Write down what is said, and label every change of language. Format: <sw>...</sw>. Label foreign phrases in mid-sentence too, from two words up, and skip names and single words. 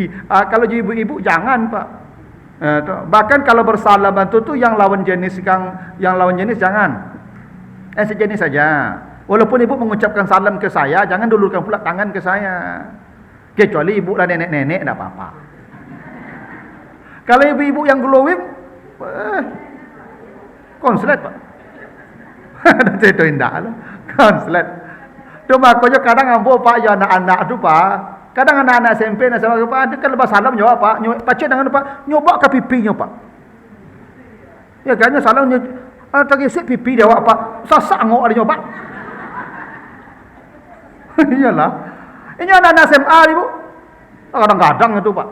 <id>Kalau ibu-ibu jangan Pak. Bahkan kalau bersalaman tu yang lawan jenis jangan. Sejenis saja. Walaupun ibu mengucapkan salam ke saya, jangan dulurkan pula tangan ke saya. Kecuali ibu lah nenek-nenek tak apa-apa. Kalau ibu-ibu yang glowing konslet Pak. Itu indah lah. Konslet. Tu makanya kadang ambo Pak ya anak-anak tu Pak. Kadang anak-anak SMP nak sama Pak, ada kan lepas salam jawab Pak, pacet dengan Pak, nyoba ke pipinya Pak. Ya kan salam tadi sik pipi dia Pak. Sasak ngok ada nyoba. Iyalah. Ini anak-anak SMA ni Bu. Kadang-kadang itu Pak.</id>